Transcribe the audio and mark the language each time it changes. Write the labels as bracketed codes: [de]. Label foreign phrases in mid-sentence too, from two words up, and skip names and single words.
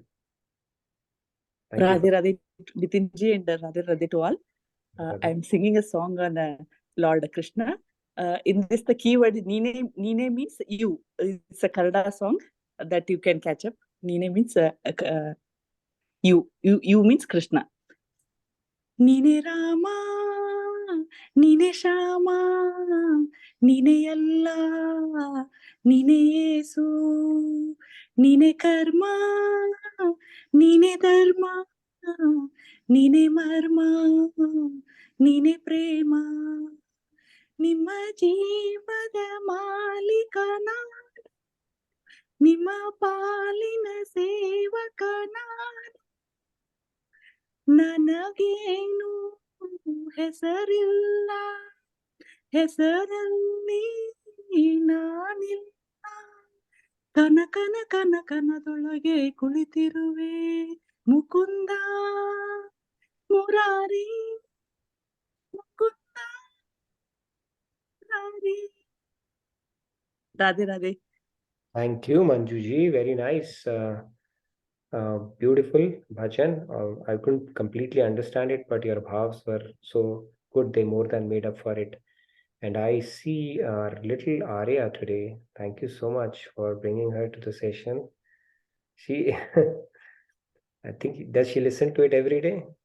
[en] Radhe Radhe, Nitinji, and Radhe Radhe to all. I'm singing a song on Lord Krishna. In this, the keyword Nine means you. It's a Kannada song that you can catch up. Nine means you. You means Krishna. [kn] ನೀನೇ ರಾಮ, ನೀನೇ ಶಾಮ, ನೀನೇ ಅಲ್ಲಾ, ನೀನೇ ಯೇಸು, ನೀನೇ ಕರ್ಮ, ನೀನೇ ಧರ್ಮ, ನೀನೇ ಮರ್ಮ, ನೀನೇ ಪ್ರೇಮ, ನಿಮ್ಮ ಜೀವದ ಮಾಲೀಕನ, ನಿಮ್ಮ ಪಾಲಿನ ಸೇವಕನ, ನನಗೇನು ಹೆಸರಿಲ್ಲ, ಹೆಸರಲ್ಲಿ ನಾನಿಲ್ಲ, ಕನಕನದೊಳಗೆ ಕುಳಿತಿರುವೆ ಮುಕುಂದ ಮುರಾರಿ, ಮುಕುಂದ ಮುರಾರಿ. ರಾಧೆ ರಾಧೆ. [en] Thank you, Manjuji. Very nice. Beautiful bhajan. I couldn't completely understand it, but your bhavs were so good, they more than made up for it. And I see our little Arya today. Thank you so much for bringing her to the session. She, I think, does she listen to it every day?